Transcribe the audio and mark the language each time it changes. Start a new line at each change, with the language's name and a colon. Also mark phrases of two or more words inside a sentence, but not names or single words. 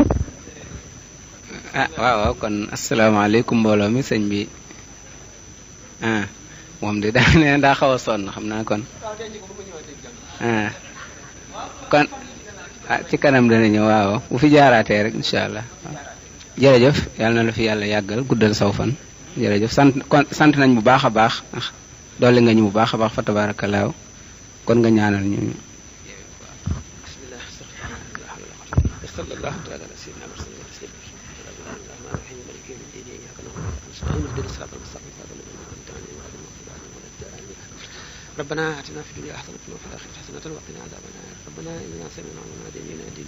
Wolof: waaw kon asalaamaaleykum mbooloo mi sëñ bi moom de daa nee daa xaw a sonn xam naa kon kon ci kanam dana ñëw waaw bu fi jaaraatee rek
Arabic: إن شاء الله
Wolof: jërëjëf yàlla na la fi yàlla yàggal guddal saw fan jërëjëf sant nañ bu baax a baax dolli nga ñu bu baax a baax
Arabic: فتبارك الله
Wolof: kon nga ñaanal ñu
Arabic: ربنا آتنا في الدنيا حسنة وفي الآخرة حسنة وقنا عذاب النار ربنا إننا سمعنا مناديا ينادي